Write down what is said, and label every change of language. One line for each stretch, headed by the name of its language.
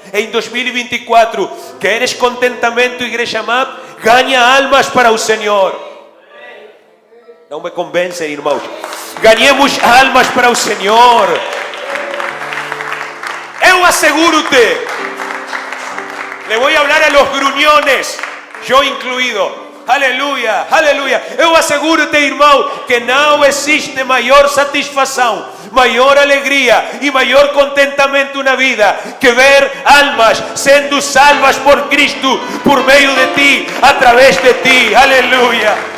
Portuguese: Em 2024, queres contentamento, Igreja MAP? Ganha almas para o Senhor. Não me convence, irmãos. Ganhemos almas para o Senhor. Eu asseguro-te
Spanish: Le voy a hablar a los gruñones, yo incluído.
Portuguese: Aleluia, aleluia. Eu asseguro-te, irmão, que não existe maior satisfação, maior alegria e maior contentamento na vida que ver almas sendo salvas por Cristo, por meio de ti, através de ti. Aleluia.